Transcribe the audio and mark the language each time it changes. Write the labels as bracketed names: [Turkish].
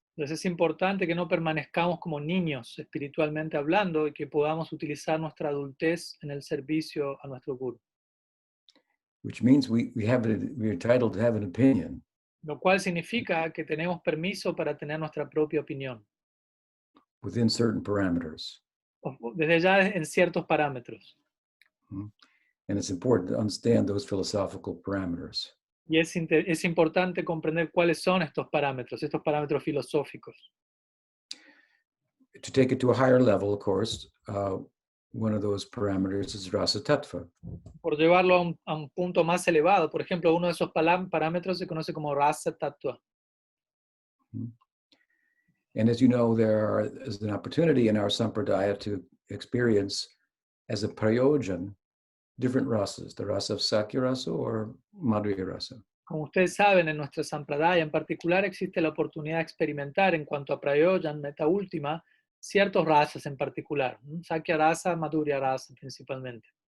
[Spanish] Entonces es importante que no permanezcamos como niños espiritualmente hablando y que podamos utilizar nuestra adultez en el servicio a nuestro guru. [English] Which means we're entitled to have an opinion. [Spanish] Lo cual significa que tenemos permiso para tener nuestra propia opinión. [English] Within certain parameters. [Spanish] Desde ya en ciertos parámetros. [English] And it's important to understand those philosophical parameters. [Spanish] Y es importante comprender cuáles son estos parámetros filosóficos. [English] To take it to a higher level, of course, one of those parameters is rasa tattva. [Spanish] Por llevarlo a un punto más elevado, por ejemplo, uno de esos parámetros se conoce como rasa tattva. [English] And as you know, there is an opportunity in our sampradaya to experience as a prayojan different rasas, the rasa of sakya rasa or madhurya rasa. [Spanish] Como ustedes saben, en nuestra sampradaya en particular existe la oportunidad de experimentar en cuanto a prayojan, meta última, ciertos rasas en particular, sakya rasa, madhurya rasa principalmente.